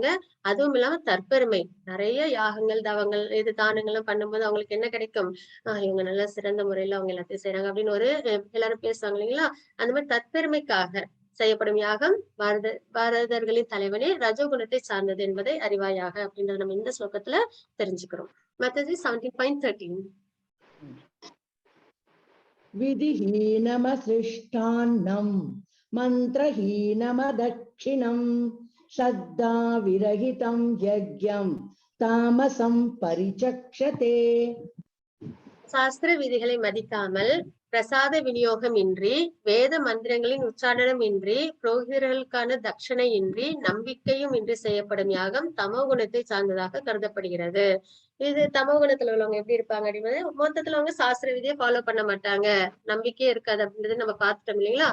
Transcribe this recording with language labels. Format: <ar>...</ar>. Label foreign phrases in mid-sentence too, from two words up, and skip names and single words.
<ta>அதுவும் இல்லாம தற்பெருமை, நிறைய யாகங்கள் தவங்கள் இது தானங்களும் பண்ணும்போது அவங்களுக்கு என்ன கிடைக்கும், இவங்க நல்லா சிறந்த முறையில அவங்க எல்லாத்தையும் செய்யறாங்க அப்படின்னு ஒரு எல்லாரும் பேசுவாங்க இல்லைங்களா. அந்த மாதிரி தற்பெருமைக்காக செய்யப்படும் யாகம் பாரதர்களின் தலைவனே ரஜோகுணத்தை சார்ந்தது என்பதை அறிவாயாக அப்படின்றத நம்ம இந்த ஸ்லோகத்துல தெரிஞ்சுக்கிறோம். மத்தது 17.13.</ta> <sa>विधिहीनमसृष्टान्नं मन्त्रहीनमदक्षिणं श्रद्धा विरहितं यज्ञं तामसं परिचक्षते.</sa> <ta>சாஸ்திர விதிகளை மதிக்காமல், பிரசாத விநியோகம் இன்றி, வேத மந்திரங்களின் உச்சாரணம் இன்றி, புரோகிதர்களுக்கான தட்சணை இன்றி, நம்பிக்கையும் இன்றி செய்யப்படும் யாகம் தமோ குணத்தை சார்ந்ததாக கருதப்படுகிறது. இது தமோ குணத்துல உள்ளவங்க எப்படி இருப்பாங்க அப்படின்றது, மொத்தத்துல அவங்க சாஸ்திர விதியை ஃபாலோ பண்ண மாட்டாங்க, நம்பிக்கையே இருக்காது அப்படின்றது நம்ம பார்த்துட்டோம் இல்லைங்களா.</ta>